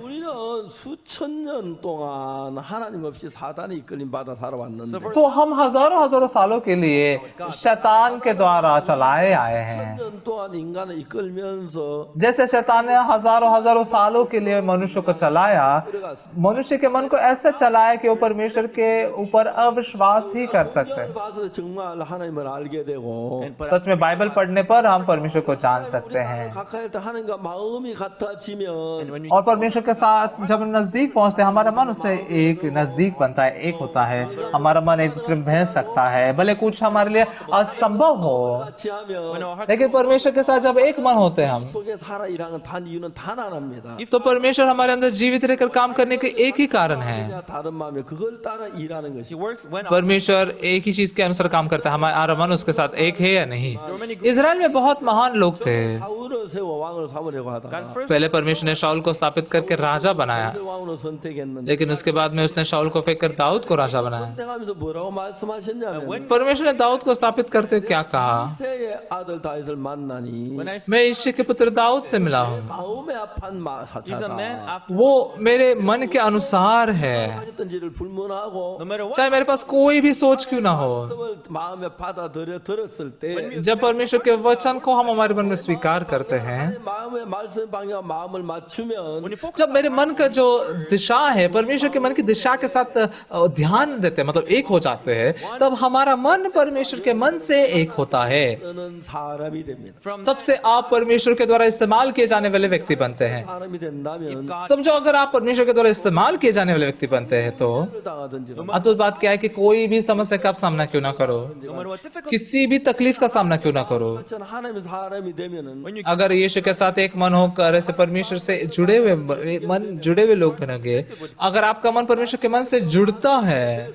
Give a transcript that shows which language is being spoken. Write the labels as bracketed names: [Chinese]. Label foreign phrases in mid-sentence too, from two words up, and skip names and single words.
[Hindi] मन [Korean] 우리는 수천 년 동안 하나님 없이 사단이 이끌림 받아 살아왔는데 [Hindi] तो हम हजारों हजारों सालों के लिए शैतान के द्वारा चलाए आए हैं। [Korean] 1000년 동안 인간을 이끌면서 [Hindi] जैसे शैतान ने हजारों हजारों सालों के लिए मनुष्य को चलाया, मनुष्य के मन को ऐसा चलाया कि वो परमेश्वर के ऊपर अविश्वास ही कर सकते हैं। [Korean] 봐서 정말 하나님을 알게 되고 [Hindi] सच में बाइबल पढ़ने पर हम परमेश्वर को जान सकते हैं, [Korean] 가까이 할 때 하나님과 마음이 같아지면 [English] when we [Hindi] और परमेश्वर के साथ जब हम नजदीक पहुंचते हैं, हमारा मन उससे एक नजदीक बनता है, एक होता है। हमारा मन एक दूसरे में बह सकता है, भले कुछ हमारे लिए असंभव हो, [Korean] 같이 하면 [English] when our heart [Hindi] लेकिन परमेश्वर के साथ जब एक मन होते हैं हम, [Korean] 속에 살아 일하는 단 이유는 단 하나입니다. [Hindi] तो परमेश्वर हमारे अंदर जीवित रहकर काम करने के एक ही कारण है। [Korean] 그냥 다른 마음에 그걸 따라 일하는 He 것이. [English] works when [Hindi] परमेश्वर एक ही चीज के अनुसार काम करता है, हमारा मन उसके साथ एक है या नहीं। इजराइल में बहुत महान लोग थे। [Korean] 사울을 세워 왕으로 삼으려고 God 하다가 first [Hindi] पहले परमेश्वर ने शाऊल को स्थापित करके राजा बनाया, [Korean] 왕으로 선택했는데 [Hindi] लेकिन उसके बाद में उसने शाऊल को फेंक कर दाऊद को राजा बनाया। [Korean] 선택하면서 뭐라고 말씀하셨냐면 [Hindi] परमेश्वर ने दाऊद को स्थापित करते हुए क्या कहा? [Korean] 이새의 아들 다윗을 만나니 [English] when I [Hindi] मैं ईशे के पुत्र दाऊद से मिला हूँ, [Korean] 마음에 합한 [English] he's a man [Korean] 사차다. after [Hindi] वो मेरे मन के अनुसार है, [Korean] 하셨던지를 불문하고 [English] no matter what [Hindi] चाहे मेरे पास कोई भी सोच क्यों ना हो। [Korean] 말씀을 마음에 들었을 때 [Hindi] जब परमेश्वर के वचन को हम हमारे मन में स्वीकार करते हैं, [Korean] 마음의 말씀 방향 마음을 맞추면 [English] when you focus [Hindi] जब मेरे मन का जो दिशा है परमेश्वर के मन की दिशा के साथ ध्यान देते हैं, मतलब एक हो जाते हैं, तब हमारा मन परमेश्वर के मन से एक होता है। [Korean] 쓰는 사람이 됩니다. from [Hindi] तब से आप परमेश्वर के द्वारा इस्तेमाल किए जाने वाले व्यक्ति बनते हैं। [Korean] 사람이 된다면 [Hindi] समझो, अगर आप परमेश्वर के द्वारा इस्तेमाल किए जाने वाले व्यक्ति बनते हैं तो [Korean] 당하든지 [Hindi] अद्भुत बात क्या है कि कोई भी समस्या का आप सामना क्यों ना करो, [English] no matter what difficult [Hindi] किसी भी तकलीफ का सामना क्यों ना करो, [Korean] 전 하나님의 사람이 되면은 [English] when you [Hindi] अगर यीशु के साथ एक मन होकर ऐसे परमेश्वर से जुड़े हुए लोग बनेंगे, अगर आपका मन परमेश्वर के मन से जुड़ता है,